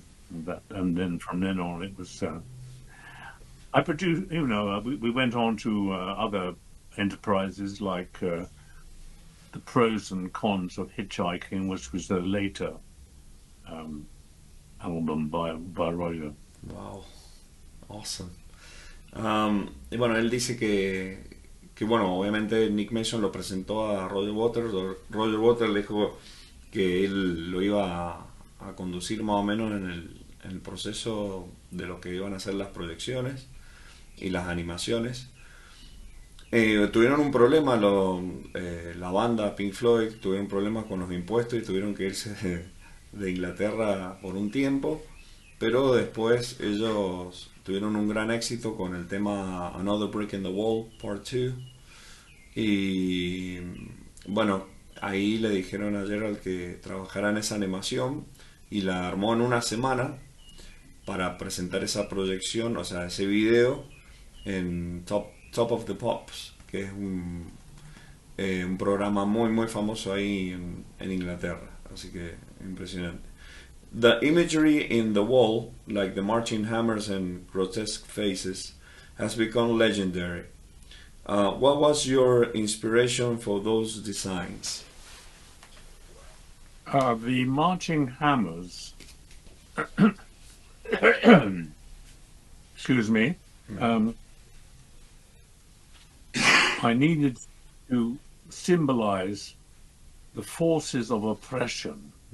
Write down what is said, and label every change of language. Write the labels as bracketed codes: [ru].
[en] and then from then on it was. I produced, we went on to other enterprises like the Pros and Cons of Hitchhiking, which was a later album by Roger. Wow, awesome. [es] Y bueno, él dice que bueno, obviamente Nick Mason lo presentó a Roger Waters. Roger Waters le dijo que él lo iba a conducir más o menos en el proceso de lo que iban a ser las proyecciones y las animaciones. Tuvieron un problema, la banda Pink Floyd tuvieron problemas con los impuestos y tuvieron que irse de Inglaterra por un tiempo, pero después ellos tuvieron un gran éxito con el tema Another Brick in the Wall Part 2 y bueno, ahí le dijeron a Gerald que trabajara en esa animación y la armó en una semana para presentar esa proyección, o sea, ese video en Top of the Pops, que es un programa muy muy famoso ahí en Inglaterra, así que impresionante. [en] The imagery in the wall, like the marching hammers and grotesque faces, has become legendary. What was your inspiration for those designs? The marching hammers, excuse me, I needed to symbolize the forces of oppression.